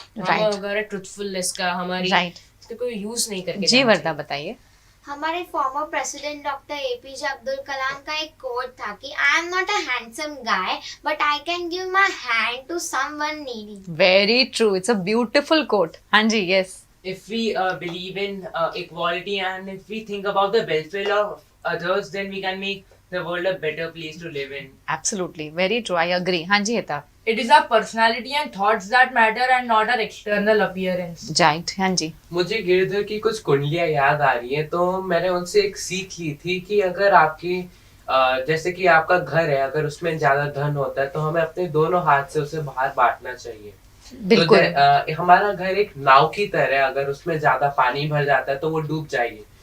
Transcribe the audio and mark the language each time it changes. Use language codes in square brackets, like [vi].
[hi] अगर ट्रुथफुलनेस का हमारी कोई यूज नहीं करके। जी वर्दा, बताइए। हमारे former president doctor APJ Abdul Kalam का एक कोट था कि [en] I am not a handsome guy but I can give my hand to someone needy. Very true, it's a beautiful quote. [hi] हाँ जी, yes. [en] If we believe in equality and if we think about the welfare of others, then we can make the world a better place to live in. Absolutely, very true, I agree. [hi] हाँ जी हेता। [en] It is our personality and thoughts that matter and not our external appearance. [hi] Right, हाँ जी। मुझे गिरधर की कुछ कुंडलियां याद आ रही हैं, तो मैंने उनसे एक सीख ली थी कि अगर आपकी जैसे कि आपका घर है, अगर उसमें ज्यादा धन होता है तो हमें अपने दोनों हाथ से उसे बाहर बांटना चाहिए। बिल्कुल। तो हमारा घर एक नाव की तरह है, अगर उसमें ज्यादा पानी भर जाता है तो वो डूब जाएगी।